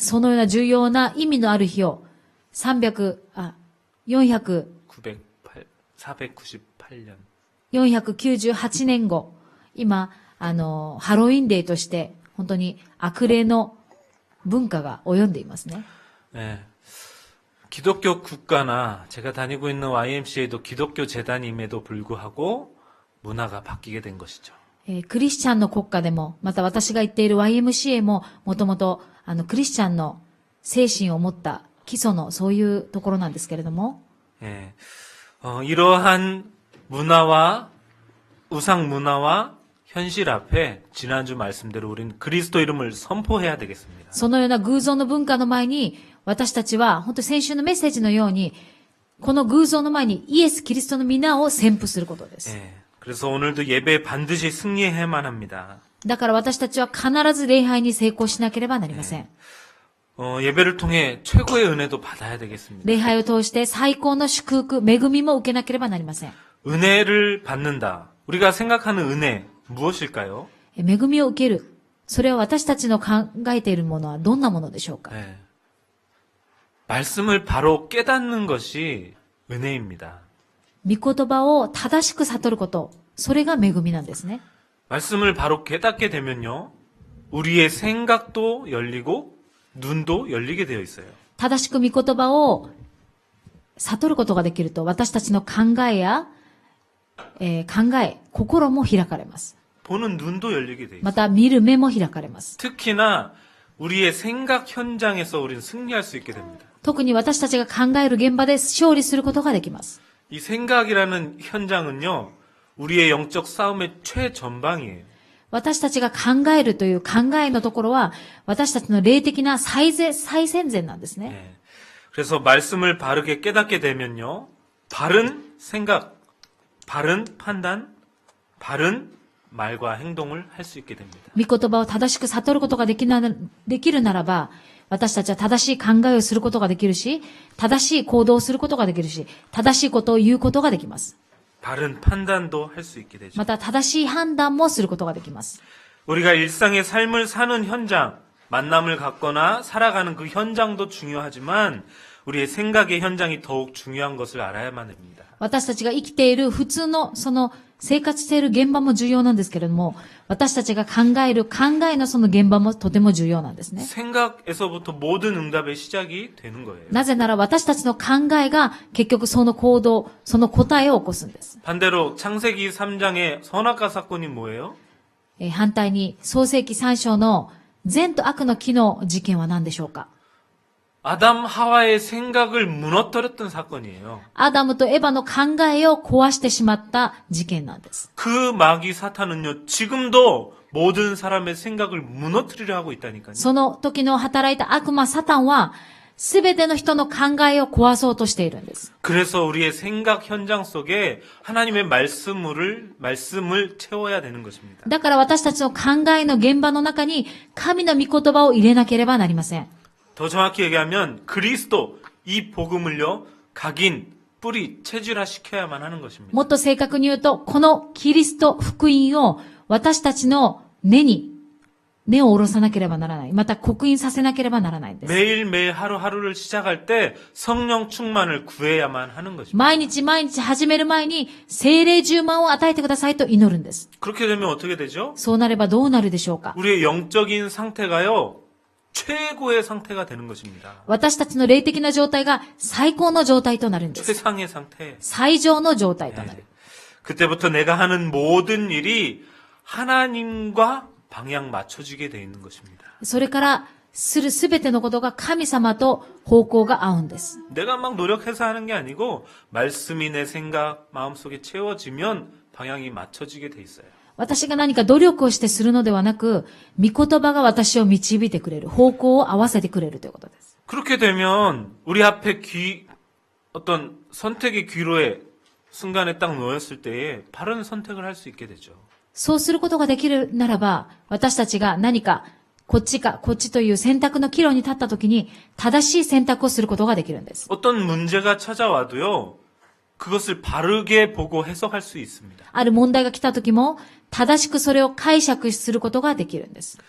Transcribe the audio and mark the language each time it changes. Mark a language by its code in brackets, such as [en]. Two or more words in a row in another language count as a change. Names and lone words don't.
[ja] そのような重要な意味のある日を498年後、今、ハロウィンデーとして、本当に悪霊の文化が及んでいますね。 [ko] 네. 기독교 국가나 제가 다니고 있는 YMCA도 기독교 재단임에도 불구하고 문화가 바뀌게 된 것이죠. [ja] クリスチャンの国家でも、また私が言っている YMCA も、もともと、クリスチャンの精神を持った基礎のそういうところなんですけれども、 [ko] 예. 이러한 문화와 우상 문화와 현실 앞에 지난주 말씀대로 우리는 그리스도 이름을 선포해야 되겠습니다. [ja] そのような偶像の文化の前に、私たちは、本当に先週のメッセージのように、この偶像の前にイエス・キリストの皆を宣布することです。 [ko] 예. 그래서 오늘도 예배에 반드시 승리해야만 합니다. [ja] だから私たちは必ず礼拝に成功しなければなりません。 [ko] 예배를 통해 최고의 은혜도 받아야 되겠습니다. [ja] 礼拝を通して最高の祝福、恵みも受けなければなりません。 [ko] 은혜를 받는다. 우리가 생각하는 은혜 무엇일까요? [ja] 恵みを受ける。それは私たちの考えているものはどんなものでしょうか？ [ko] 네. 말씀을 바로 깨닫는 것이 은혜입니다. [ja] 御言葉を正しく悟ること、それが恵みなんですね。 [ko] 말씀을 바로 깨닫게 되면요. 우리의 생각도 열리고 눈도 열리게 되어 있어요. [ja] 正しく御言葉を悟ることができると、私たちの考えや、心も開かれます。 [ko] 보는 눈도 열리게 되어 있어요. [ja] また見る目も開かれます。 [ko] 특히나 우리의 생각 현장에서 우리는 승리할 수 있게 됩니다. [ja] 特に私たちが考える現場で勝利することができます。 [ko] 이 생각이라는 현장은요. 우리의 영적 싸움의 최전방이에요. [ja] 私たちが考えるという考えのところは、私たちの霊的な最前線なんですね。 [ko] 네. 그래서 말씀을 바르게 깨닫게 되면요. 바른 생각, 바른 판단, 바른 말과 행동을 할 수 있게 됩니다. [ja] 御言葉を正しく悟ることができるならば、私たちは正しい考えをすることができるし、正しい行動をすることができるし、正しいことを言うことができます。 [ko] 바른 판단도 할 수 있게 되죠. [ja] また正しい判断もすることができます。 [ko] 우리가 일상의 삶을 사는 현장, 만남을 갖거나 살아가는 그 현장도 중요하지만 우리의 생각의 현장이 더욱 중요한 것을 알아야만 합니다. [ja] 私たちが生きている普通のその生活している現場も重要なんですけれども、私たちが考える考えのその現場もとても重要なんですね。 [ko] 생각에서부터 모든 응답의 시작이 되는 거예요. [ja] なぜなら私たちの考えが結局その行動、その答えを起こすんです。 [ko] 반대로 창세기 3장의 선악과 사건이 뭐예요? [ja] 反対に創世記3章の善と悪の木の事件は何でしょうか？ [ko] 아담 하와의 생각을 무너뜨렸던 사건이에요. [ja] アダムとエヴァの考えを壊してしまった事件なんです。 [ko] 그 마귀 사탄은요, 지금도 모든 사람의 생각을 무너뜨리려 하고 있다니까요. [ja] その時の働いた悪魔サタンは、すべての人の考えを壊そうとしているんです。 [ko] 그래서 우리의 생각 현장 속에 하나님의 말씀을 채워야 되는 것입니다. [ja] だから私たちの考えの現場の中に神の御言葉を入れなければなりません。 [ko] 더 정확히 얘기하면 그리스도 이 복음을요, 각인, 뿌리, 체질화시켜야만 하는 것입니다. [ja] もっと正確に言うと、このキリスト福音を私たちの根に根を下ろさなければならない。また刻印させなければならないんです。 [ko] 매일매일 하루하루를 시작할 때 성령 충만을 구해야만 하는 것입니다. [ja] 毎日毎日始める前に聖霊充満を与えてくださいと祈るんです。 [ko] 그렇게 되면 어떻게 되죠? [ja] そうなればどうなるでしょうか。 [ko] 우리의 영적인 상태가요, 최고의 상태가 되는 것입니다. [ja] 私たちの霊的な状態が最高の状態となるんです。 [ko] 최상의 상태. [ja] 最上の状態となる。 [ko] 그때부터 내가 하는 모든 일이 하나님과 방향 맞춰지게 돼 있는 것입니다. [ja] それからするすべてのことが神様と方向が合うんです。 [ko] 내가 막 노력해서 하는 게 아니고 말씀이 내 생각, 마음속에 채워지면 방향이 맞춰지게 돼 있어요. [ja] 私が何か努力をしてするのではなく、御言葉が私を導いてくれる、方向を合わせてくれるということです。 [ko] 그렇게 되면 우리 앞에 어떤 선택의 귀로에 순간에 딱 놓였을 때에 바른 선택을 할 수 있게 되죠. [ja] そうすることができるならば、私たちが何か、こっちか、こっちという選択の岐路に立ったときに、正しい選択をすることができるんです。 [ko] 어떤 문제가 찾아와도요, 그것을 바르게 보고 해석할 수 있습니다. [ja] ある問題が来たときも、正しくそれを解釈することができるんです。